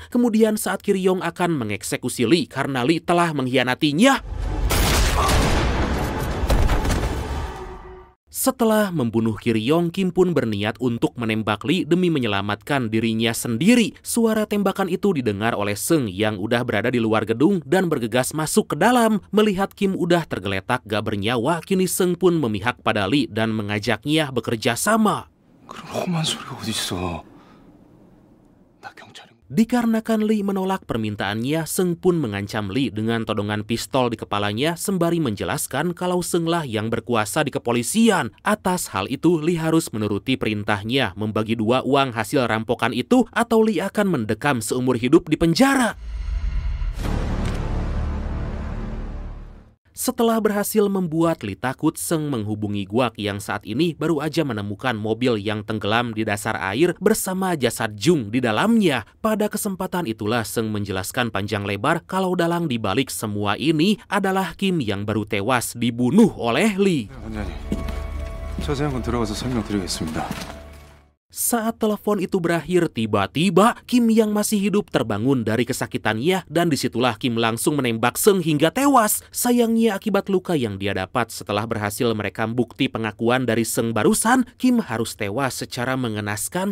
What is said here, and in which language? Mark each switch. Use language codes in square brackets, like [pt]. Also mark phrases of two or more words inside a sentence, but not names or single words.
[id] Kemudian saat Kiryong akan mengeksekusi Lee karena Lee telah mengkhianatinya, setelah membunuh Kiryong, Kim pun berniat untuk menembak Lee demi menyelamatkan dirinya sendiri. Suara tembakan itu didengar oleh Seng yang udah berada di luar gedung dan bergegas masuk ke dalam. Melihat Kim udah tergeletak gak bernyawa, kini Seng pun memihak pada Lee dan mengajaknya bekerja sama. [ko] 그런 험한 소리가 어딨어. 나 경찰인. [id] Dikarenakan Lee menolak permintaannya, Seng pun mengancam Lee dengan todongan pistol di kepalanya sembari menjelaskan kalau Senglah yang berkuasa di kepolisian. Atas hal itu, Lee harus menuruti perintahnya membagi dua uang hasil rampokan itu atau Lee akan mendekam seumur hidup di penjara. Setelah berhasil membuat Lee takut, Seng menghubungi Guak yang saat ini baru aja menemukan mobil yang tenggelam di dasar air bersama jasad Jung di dalamnya. Pada kesempatan itulah Seng menjelaskan panjang lebar kalau dalang dibalik semua ini adalah Kim yang baru tewas dibunuh oleh Lee. [ko] 원장님, 자세한 건 들어가서 설명드리겠습니다. [id] Saat telepon itu berakhir, tiba-tiba Kim yang masih hidup terbangun dari kesakitannya dan disitulah Kim langsung menembak Seng hingga tewas. Sayangnya akibat luka yang dia dapat setelah berhasil merekam bukti pengakuan dari Seng barusan, Kim harus tewas secara mengenaskan.